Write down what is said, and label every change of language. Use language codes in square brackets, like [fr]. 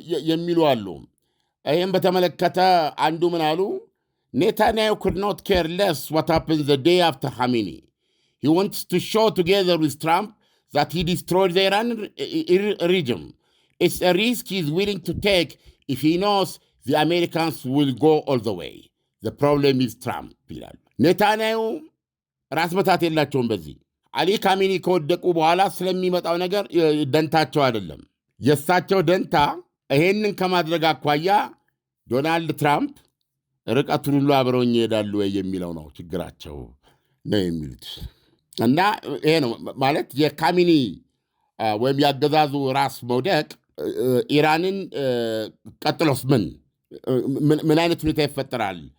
[am] የሚሉ አሉ። ይህም በተመለከተ አንዱ ምን አሉ? [en] ኔታንያሁ could not care less what happened the day after Khamenei. he wants to show together with Trump that he destroyed the Iran regime. It's a risk he's willing to take if he knows the Americans will go all the way. The problem is Trump [am] ይላሉ። ኔታንያሁ ራስ መታት የላቸውም በዚህ አሊ ካሚኒ ከወደቁ በኋላ ስለሚመጣው ነገር ደንታቸው አይደለም። የእሳቸው ደንታ ይሄንን ከማድረግ አኳያ ዶናልድ ትራምፕ ርቀቱን ሁሉ አብረውኝ ይሄዳሉ የሚለው ነው ችግራቸው ነው የሚሉት። እና ይሄ ነው ማለት የካሚኒ ወይም ያገዛዙ ራስ መውደቅ ኢራንን ቀጥሎስ ምን አይነት ሁኔታ ይፈጠራል?